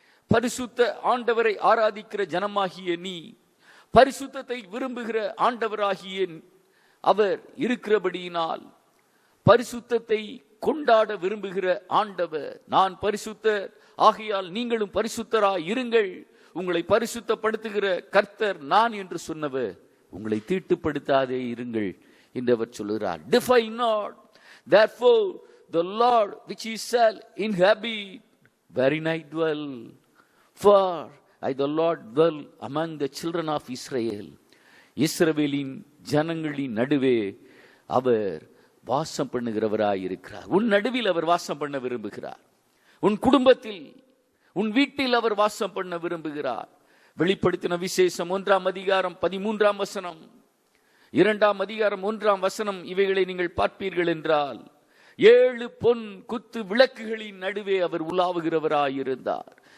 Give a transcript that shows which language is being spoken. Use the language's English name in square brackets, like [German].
[Tamil] பரிசுத்த ஆண்டவரை ஆராதிக்கிற ஜனமாகிய நீ, பரிசுத்தத்தை விரும்புகிற ஆண்டவராகிய அவர் இருக்கிறபடியினால், பரிசுத்தத்தை கொண்டாட விரும்புகிற ஆண்டவர், நான் பரிசுத்தர் ஆகையால் நீங்களும் பரிசுத்தராய் இருங்கள், உங்களை பரிசுத்தப்படுத்துகிற கர்த்தர் நான் என்று சொன்னவர், உங்களை தீட்டுப்படுத்தாதே இருங்கள் என்று அவர் சொல்லுகிறார். [English] Defile not, therefore the Lord which he shall inhabit wherein I dwell, for I the Lord dwell among the children of Israel. [Tamil] இஸ்ரவேலின் ஜனங்களின் நடுவே அவர் வாசம் பண்ணுகிறவராய் இருக்கிறார். உன் நடுவில் அவர் வாசம் பண்ண விரும்புகிறார். உன் குடும்பத்தில், உன் வீட்டில் அவர் வாசம் பண்ண விரும்புகிறார். வெளிப்படுத்தின விசேஷம் 1ஆம் அதிகாரம் 13ஆம் வசனம், 2ஆம் அதிகாரம் 1ஆம் வசனம், இவைகளை நீங்கள் பார்ப்பீர்கள் என்றால், 7 பொன் குத்து விளக்குகளின் நடுவே அவர் உலாவுகிறவராயிருந்தார்.